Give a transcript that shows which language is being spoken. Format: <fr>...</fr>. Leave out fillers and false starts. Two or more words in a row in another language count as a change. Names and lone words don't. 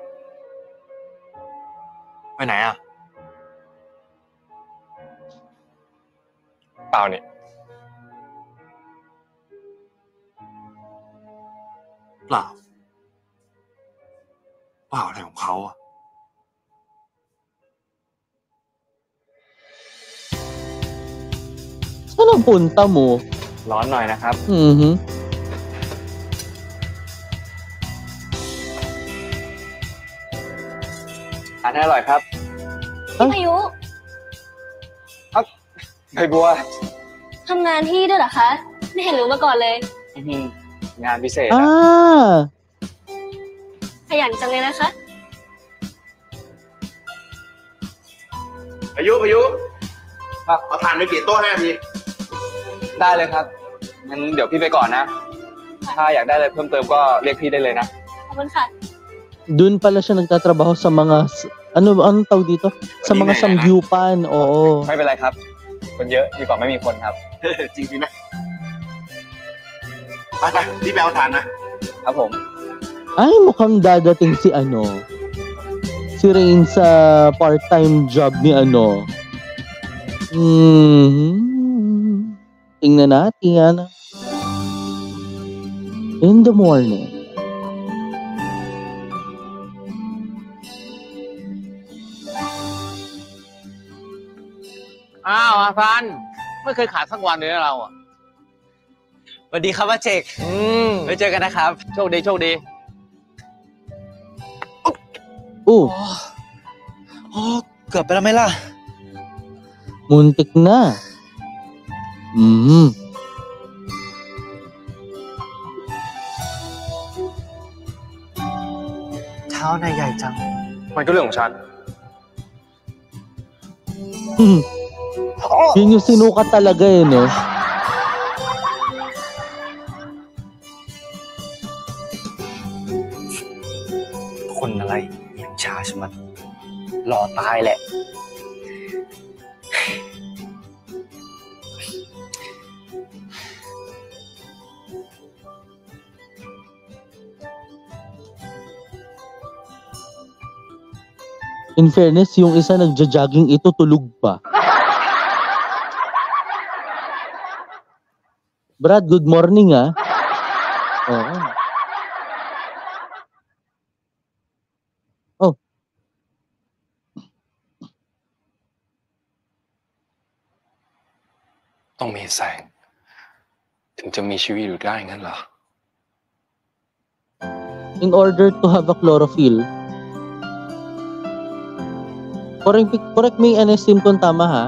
<th>ไปไหนอ่ะ เปล่านี่ เปล่าอะไรของเขาอ่ะ</th> <tl>Saan ang punta mo?</tl> <th>ร้อนหน่อยนะครับ ทานให้อร่อยครับ พี่พายุ ใบบัว ทำงานที่ด้วยเหรอคะ ไม่เห็นรู้มาก่อนเลย งานพิเศษ Ah! ขยันจังเลยนะคะ พายุเอาทานไปเปลี่ยนโต๊ะ5 นาที ได้เลยครับ งั้นเดี๋ยวพี่ไปก่อนนะ ถ้าอยากได้อะไรเพิ่มเติมก็เรียกพี่ได้เลยนะ ขอบคุณค่ะ</th> <tl>Doon pala siya nagtatrabaho sa mga, anong tawag dito? Sa mga samgyupan, oo.</tl> <th>ไม่เป็นไรครับ คนเยอะดีกว่าไม่มีคนครับ จริงๆนะ ไปรีบไปเอาทานนะ ครับผม</th> <tl>Ay, mukhang dadating si si Rain sa</tl> <en>part-time job</en> <tl>ni Tingnan natin.</tl> <en>In the morning.</en> <th>อ้าวอาซันไม่เคยขาดสักวันเลยนะเราอ่ะ สวัสดีครับอาเจกไว้เจอกันนะครับ โชคดีโชคดี เกือบไปแล้วไหมล่ะ</th> <tl>Muntik na.</tl> <th>เท้านายใหญ่จัง มันก็เรื่องของฉัน</th> <tl>Yun yung sinukat talaga eh, no?</tl> <th>คนอะไรอย่างชาชะมัดรอตายแหละ</th> <en>In fairness,</en> <tl>yung isa nagja-jogging ito tulog pa. Brad,</tl> <en>good morning</en> <tl>ah. Oo. Oh.</tl> <th>ต้องมีแสง ถึงจะมีชีวิตอยู่ได้งั้นเหรอ</th> <en>In order to have a chlorophyll. Correct me</en> <tl>NSIM kung tama ha.</tl>